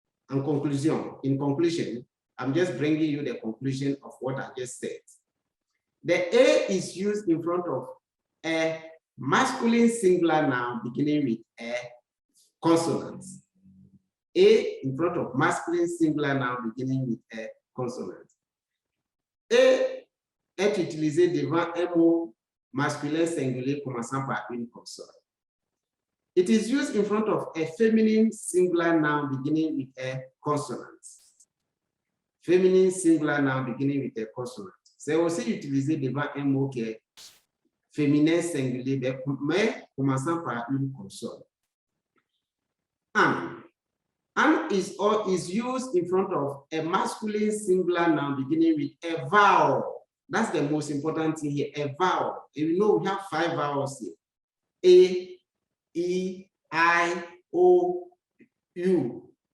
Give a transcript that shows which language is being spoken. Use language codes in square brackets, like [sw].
[en] In conclusion, I'm just bringing you the conclusion of what I just said. The a is used in front of a masculine singular noun beginning with a consonant. A in front of masculine singular noun beginning with a consonant. [fr] A est utilisé devant un mot masculin singulier commençant par une consonne. [en] It is used in front of a feminine singular noun beginning with a consonant. Feminine singular noun beginning with a consonant. [fr] C'est aussi utilisé devant un mot qui est féminin singulier, mais commençant par une consonne. [en] An. An is used in front of a masculine singular noun beginning with a vowel. That's the most important thing here, a vowel. And you know we have 5 vowels here. A, E, I, O, U.